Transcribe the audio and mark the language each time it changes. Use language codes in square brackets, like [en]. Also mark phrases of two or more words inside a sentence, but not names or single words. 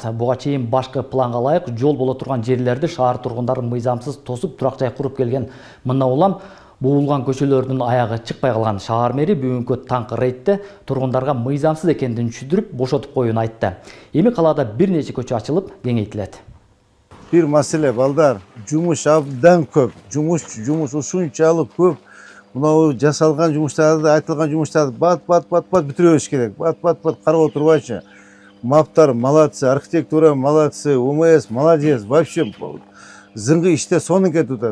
[ky] Буга чейин башкы планга ылайык жол боло турган жерлерди шаар тургундары мыйзамсыз тосуп турак жай куруп келген. Мына улам буулган көчөлөрдүн аягы чыкпай калган. Шаар мэри бүгүнкү таңкы рейдте тургундарга мыйзамсыз экендигин түшүндүрүп, бошотуп коюуну айтты. Эми калаада бир нече көчө ачылып, кеңейтилет. Бир маселе balдар, жумуш абдан көп, жумуш ушунчалык көп. Мына жасалган жумуштарды, айтылган жумуштарды бат бүтүрөбүз керек. Бат карап отурбайчы. Маптар молодцы, архитектура молодцы, УМС молодец, вообще зыңгы иште сонун кетип.